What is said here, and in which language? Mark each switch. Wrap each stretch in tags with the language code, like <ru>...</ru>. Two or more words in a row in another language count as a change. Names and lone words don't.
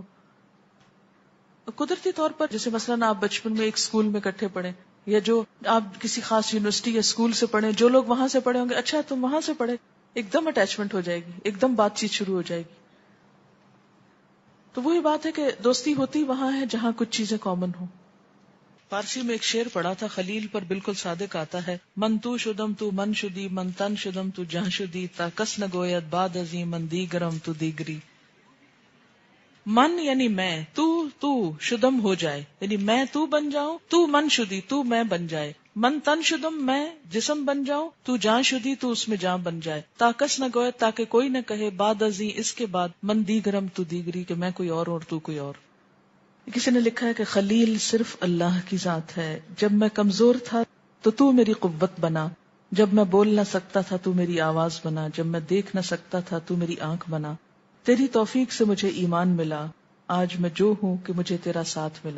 <ur>قدرتی طور پر جیسے مثلاً آپ بچپن میں ایک اسکول میں اکٹھے پڑھے, یا جو آپ کسی خاص یونیورسٹی یا اسکول سے پڑھے, جو لوگ وہاں سے پڑھے ہوں گے, اچھا تم وہاں سے پڑھے, ایک دم اٹیچمنٹ ہو جائے گی, ایک دم بات چیت شروع ہو جائے گی. تو وہی بات ہے کہ دوستی ہوتی وہاں ہے جہاں کچھ چیزیں کامن ہوں. فارسی میں ایک شعر پڑھا تھا, خلیل پر بالکل صادق آتا ہے,</ur> <fa>من تو شدم تو من شدی, من تن شدم تو جہاں شدی, تا کس نگوید بعد ازیں من دیگرم تو دیگری.</fa> <ur>من یعنی میں,</ur> <fa>تو شدم</fa> <ur>ہو جائے یعنی میں تو بن جاؤں,</ur> <fa>تو من شدی</fa> <ur>تو میں بن جائے,</ur> <fa>من تن شدم</fa> <ur>میں جسم بن جاؤں,</ur> <fa>تو جان شدی</fa> <ur>تو اس میں جان بن جائے,</ur> <fa>تا کس نگوید</fa> <ur>تاکہ کوئی نہ کہے,</ur> <fa>بعد ازیں</fa> <ur>اس کے بعد,</ur> <fa>من دیگرم تو دیگری</fa> <ur>کہ میں کوئی اور تو کوئی اور. کسی نے لکھا ہے کہ خلیل صرف اللہ کی ذات ہے. جب میں کمزور تھا تو میری قوت بنا, جب میں بول نہ سکتا تھا تو میری آواز بنا, جب میں دیکھ نہ سکتا تھا تو میری آنکھ بنا. تیری توفیق سے مجھے ایمان ملا, آج میں جو ہوں کہ مجھے تیرا ساتھ ملا.</ur>